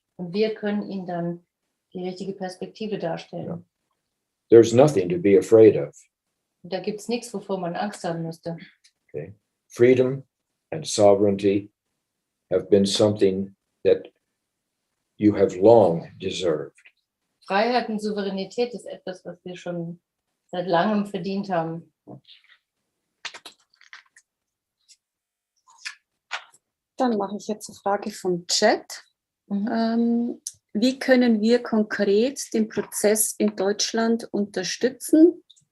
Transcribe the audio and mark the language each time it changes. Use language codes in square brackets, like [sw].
[de] Und wir können ihnen dann die richtige Perspektive darstellen. [en] Yeah. There's nothing to be afraid of. [de] Und da gibt es nichts, wovor man Angst haben müsste. [en] Okay. Freedom and sovereignty have been something that you have long deserved. [de] Freiheit und Souveränität ist etwas, was wir schon seit langem verdient haben. Dann mache ich jetzt eine Frage vom Chat. Wie können wir konkret den Prozess in Deutschland unterstützen?